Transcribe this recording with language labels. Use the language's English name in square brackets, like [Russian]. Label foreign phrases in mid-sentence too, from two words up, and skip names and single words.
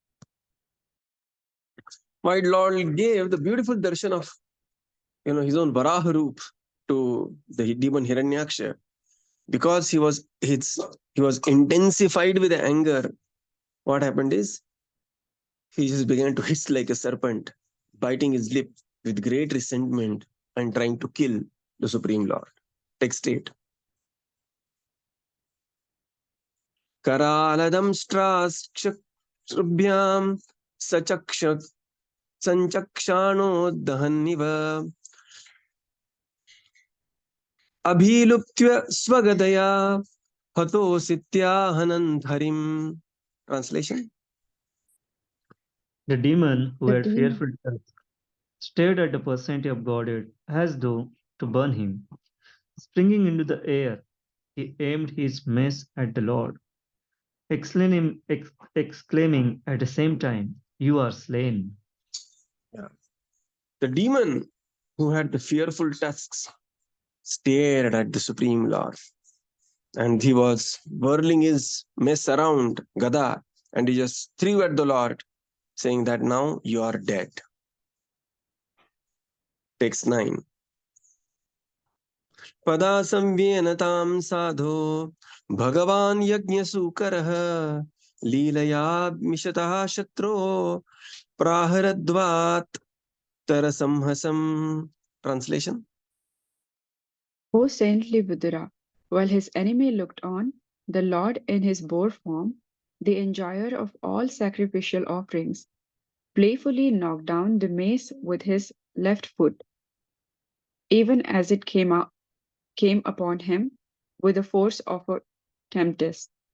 [English] While Lord gave the beautiful darshan of his own Varāha Roop to the demon Hiryanaksa, because he was intensified with anger, what happened is he just began to hiss like a serpent, biting his lip with great resentment and trying to kill the Supreme Lord. Text 8. [Sanskrit] करालदं स्त्राक्षभ्यां सचक्षक् संचक्षाणो दहन्निव अभिलुप्त्य स्वगदया हतो सित्यहनन्तरिम्. [English] Translation. The demon who The had demon. fearful tusk stared at the personality of Godhead as though to burn him. Springing into the air, he aimed his mace at the Lord, exclaiming at the same time, "You are slain." Yeah. The demon who had the fearful tusks stared at the Supreme Lord, and he was whirling his mace around Gada, and he just threw at the Lord, saying that now you are dead. Text 9. [Sanskrit] पद संव्येनतं साधो भगवन् यज्ञसुकरः लीलया मिषतः शत्रो प्रहरद्वत् तरसंहसम्. [English] Translation. O saintly Vidura, while his enemy looked on, the Lord in his boar form, the enjoyer of all sacrificial offerings, playfully knocked down the mace with his left foot, even as it came upon him with the force of a tempest.